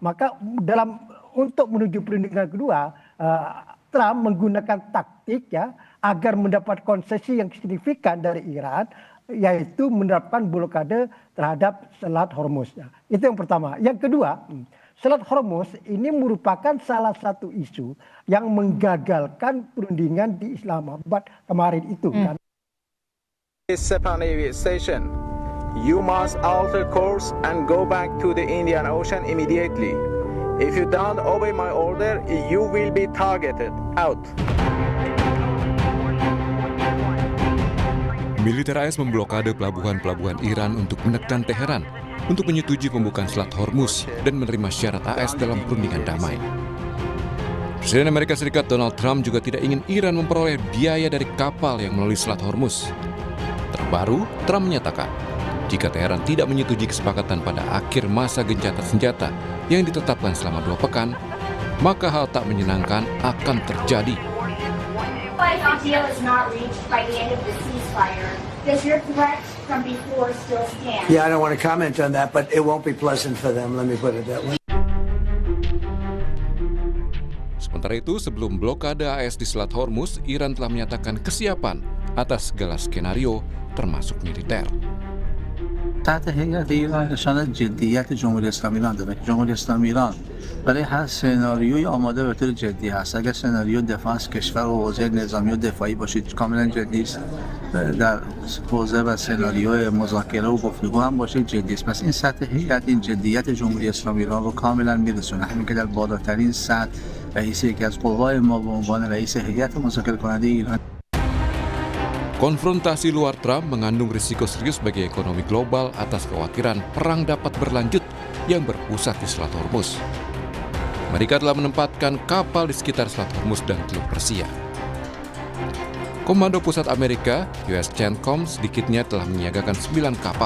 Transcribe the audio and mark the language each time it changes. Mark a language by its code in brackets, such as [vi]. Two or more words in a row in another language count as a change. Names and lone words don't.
[id] Maka untuk menuju perundingan kedua, Trump menggunakan taktik ya agar mendapat konsesi yang signifikan dari Iran, yaitu menerapkan blokade terhadap Selat Hormuz. Itu yang pertama. Yang kedua, Selat Hormuz ini merupakan salah satu isu yang menggagalkan perundingan di Islamabad kemarin itu. [en] Sepang Navy Station, you must alter course and go back to the Indian Ocean immediately. If you don't obey my order, you will be targeted. Out. [id] Militer AS memblokade pelabuhan-pelabuhan Iran untuk menekan Teheran untuk menyetujui pembukaan Selat Hormuz dan menerima syarat AS dalam perundingan damai. Presiden Amerika Serikat Donald Trump juga tidak ingin Iran memperoleh biaya dari kapal yang melalui Selat Hormuz. Terbaru, Trump menyatakan jika Teheran tidak menyetujui kesepakatan pada akhir masa gencatan senjata yang ditetapkan selama 2 pekan, maka hal tak menyenangkan akan terjadi. [en] Deal is not reached by the end of the ceasefire. Does your threat from before still stand? Yeah, I don't want to comment on that, but it won't be pleasant for them. Let me put it that way. [id] Sementara itu, sebelum blokade AS di Selat Hormuz, Iran telah menyatakan kesiapan atas segala skenario, termasuk militer. [fa] تحت هیئت ایران نشانه جدیت جمهوری اسلامی ایران داره. جمهوری اسلامی ایران برای هر سناریوی آماده به طور جدی است. اگر سناریو دفاع از کشور و حوزه نظامی و دفاعی باشید کاملا جدی است. در حوزه و سناریو مذاکره و گفتگو هم باشید جدی است. پس این سطح هیئت این جدیت جمهوری اسلامی ایران رو کاملا میرسونه. همین که در بالاترین سطح رئیس یکی از قوای ما به عنوان رئیس هیئت مذاکره کننده ایران. [id] Konfrontasi luar Trump mengandung risiko serius bagi ekonomi global atas kekhawatiran perang dapat berlanjut yang berpusat di Selat Hormuz. Amerika telah menempatkan kapal di sekitar Selat Hormuz dan Teluk Persia. Komando Pusat Amerika, US CENTCOM, sedikitnya telah menyiagakan 9 kapal.